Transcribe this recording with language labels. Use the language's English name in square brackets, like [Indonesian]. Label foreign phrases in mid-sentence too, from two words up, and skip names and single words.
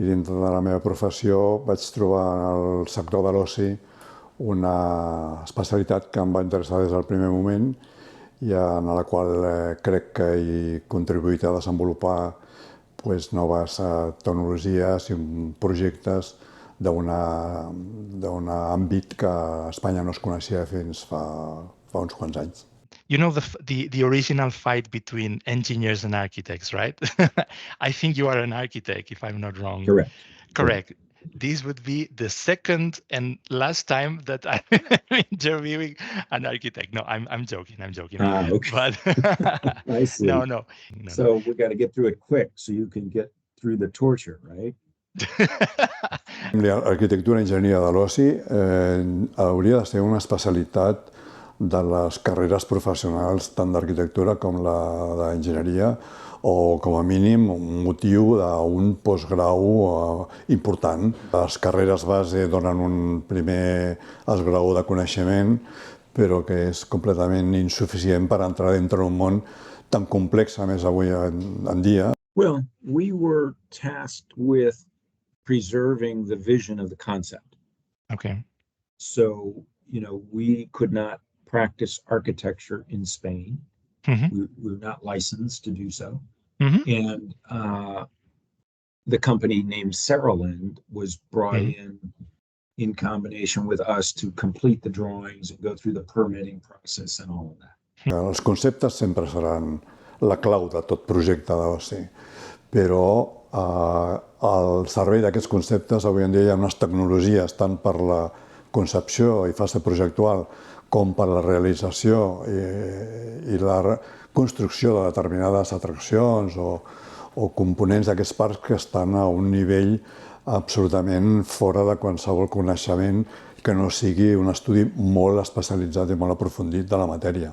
[Catalan] I dintre de la meva professió vaig trobar en el sector de l'oci una especialitat que em va interessar des del primer moment i en la qual crec que he contribuït a desenvolupar noves tecnologies i projectes d'un àmbit que a Espanya no es coneixia fins fa uns quants anys. [English] You know the original fight between engineers and architects, right? I think you are an architect, if I'm not wrong. Correct. Correct. This would be the second and last time that I'm interviewing an architect. No, I'm joking. Okay. But I see. No. So we got to get through it quick so you can get through the torture, right? [Catalan] L'arquitectura i enginyeria de l'oci hauria de ser una especialitat de les carreres professionals tant d'arquitectura com la d'enginyeria o, com a mínim, un motiu d'un postgrau important. Les carreres base donen un primer esgrau de coneixement, però que és completament insuficient per entrar dintre d'un món tan complex, a més, avui en dia. [English] Well, we were tasked with preserving the vision of the concept. Okay. So, we could not practice architecture in Spain. Mm-hmm. We're not licensed to do so. Mm-hmm. And the company named Saraland was brought in combination with us to complete the drawings and go through the permitting process and all of that. [Catalan] Els conceptes sempre seran la clau de tot projecte d'oci, però al servei d'aquests conceptes avui en dia hi ha unes tecnologies tant per la concepció i fase projectual com per la realització i la construcció de determinades atraccions o components d'aquests parcs que estan a un nivell absolutament fora de qualsevol coneixement que no sigui un estudi molt especialitzat i molt aprofundit de la matèria.